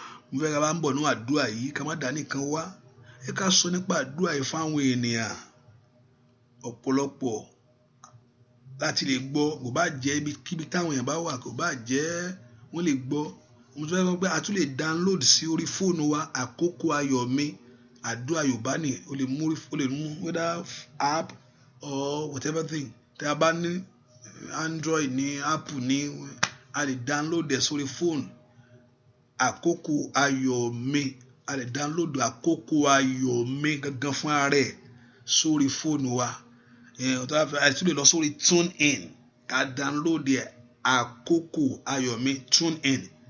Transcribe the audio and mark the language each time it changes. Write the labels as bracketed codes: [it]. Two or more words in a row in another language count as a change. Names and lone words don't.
[yo] Mo fẹ́ ká bá ń bọ̀ nínú àdúrà yìí, ká má dá nìkan wá. Ẹ ká sọ nípa àdúrà yìí fáwọn ènìyàn. Ọ̀pọ̀lọpọ̀ láti lè gbọ́, kò bá jẹ́ ibikíbi táwọn èèyàn bá wà, kò bá jẹ́ wọ́n lè gbọ́. Mo tún fẹ́ sọ pé a tún lè download sí orí fóònù wa, Àkókò Ayọ̀ Mi, àdúrà Yorùbá ni, o lè mú, o lè mú [en] whether app or whatever thing. [yo] Tí a bá ní Android ní, Apple ní, a lè download ẹ̀ sórí fóònù. Àkókò Ayọ̀ Mi, a lè download Àkókò Ayọ̀ Mi gangan fún ara rẹ̀ sórí fóònù wa. Ẹ, o tó bá fẹ́, a tún lè lọ sórí TuneIn, ká download ẹ̀, Àkókò Ayọ̀ Mi, TuneIn.